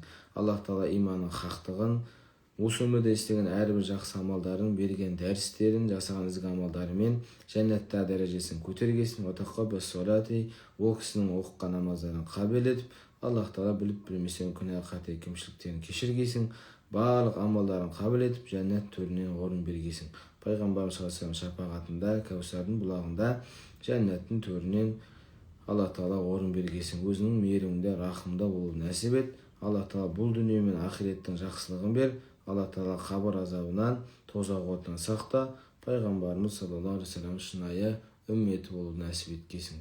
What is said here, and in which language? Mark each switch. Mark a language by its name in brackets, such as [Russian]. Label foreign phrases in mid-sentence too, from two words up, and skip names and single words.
[Kazakh] Аллах Тағала иманның хақтығын, осы өмірде істеген әрбір жақсы амалдарын, берген дәрістерін, жасаған ізгі амалдарымен жәннатта дәрежесін көтергесін. Ол кісінің оқыған намаздарын қабыл етіп, Аллах Тағала біліп білмесең күнә қате кемшіліктерін кешіргейсің. Барлық амалдарын қабыл етіп, жәннат төрінен орын бергейсің. Пайғамбарымыз [Arabic] صلى الله عليه وسلم [Kazakh] шапағатында, Кәусардың бұлағында, жәннаттың төрінен Алла Тағала орын бергесін, өзінің мейірімінде, рахымында болуын нәсіп ет. Алла Тағала бұл дүние мен ақиреттің жақсылығын бер. Алла Тағала қабір азабынан, тозақ отынан сақта. Пайғамбарымыз [Arabic] صلى الله عليه وسلم [Kazakh] шынайы үмметі болуды нәсіп еткесін.